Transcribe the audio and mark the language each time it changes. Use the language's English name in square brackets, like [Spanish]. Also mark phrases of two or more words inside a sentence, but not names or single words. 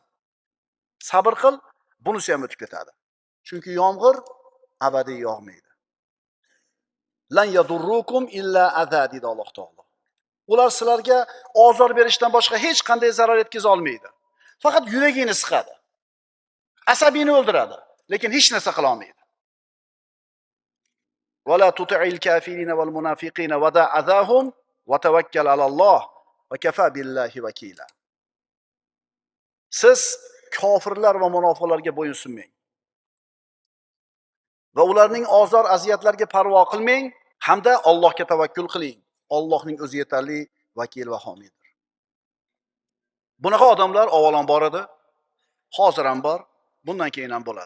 [Uzbek] Sabr qil, bunisi ham o'tib ketadi. Chunki yomg'ir abadiy yog'maydi. [Arabic] لن يضروكم إلا أذى [Uzbek] dedi Alloh taolo. Ular sizlarga ozor berishdan boshqa hech qanday zarar yetkiza olmaydi. Faqat yuragingni siqadi. Asabiyni o'ldiradi, lekin hech narsa qila olmaydi. [Arabic] ولا تطع الكافرين والمنافقين ودع أذاهم وتوكل على الله وكفى بالله وكيلا. [Uzbek] Siz kofirlar va munofiqlarga bo'yinsunmang va ularning ozor aziyatlariga parvo qilmang, hamda Allohga tavakkul qiling. Allohning o'zi yetarli vakil va homiydir. Bunaqa odamlar avvalon bor edi, hozir ham bor, bundan keyin ham bo'ladi.